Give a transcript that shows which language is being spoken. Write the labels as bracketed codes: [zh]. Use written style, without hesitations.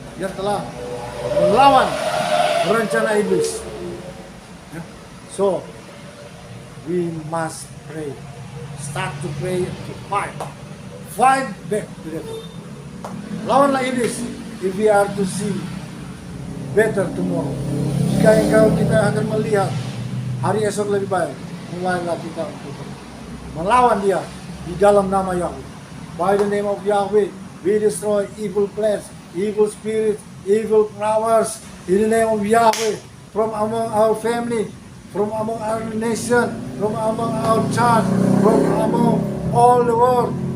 [id] Dia telah melawan rencana iblis. [en] So, we must pray. Start to pray, to fight. Fight back the devil. [id] Lawanlah iblis [en] if we are to see better tomorrow. [id] Jika kita akan melihat hari esok lebih baik, mulailah kita untuk melawan dia di dalam nama Yahweh. [en] By the name of Yahweh, we destroy evil plans, evil spirits, evil powers in the name of Yahweh, from among our family, from among our nation, from among our church, from among all the world.